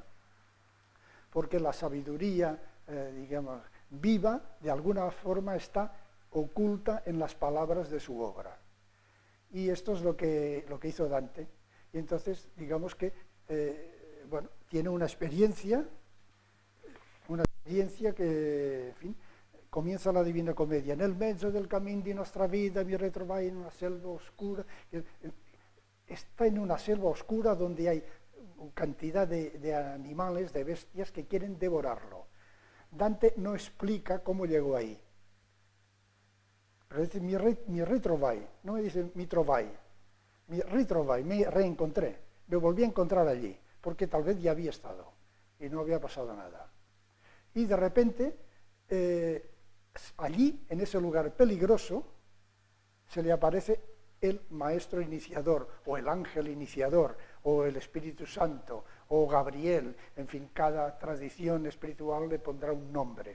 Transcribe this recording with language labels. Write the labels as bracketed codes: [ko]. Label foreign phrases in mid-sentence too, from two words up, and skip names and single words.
[es] Porque la sabiduría, digamos, viva, de alguna forma está oculta en las palabras de su obra. Y esto es lo que hizo Dante. Y entonces, digamos que, tiene una experiencia que, en fin, comienza la Divina Comedia. [it] Nel mezzo del camino [es] de nuestra vida [it] mi retrovai [es] en una selva oscura. Está en una selva oscura donde hay cantidad de animales, de bestias que quieren devorarlo. Dante no explica cómo llegó ahí. Pero dice [it] mi ritrovai, [es] no me dice [it] mi trovai. Mi ritrovai, [es] me reencontré, me volví a encontrar allí, porque tal vez ya había estado y no había pasado nada. Y de repente, allí, en ese lugar peligroso, se le aparece el maestro iniciador, o el ángel iniciador, o el Espíritu Santo, o Gabriel, en fin, cada tradición espiritual le pondrá un nombre.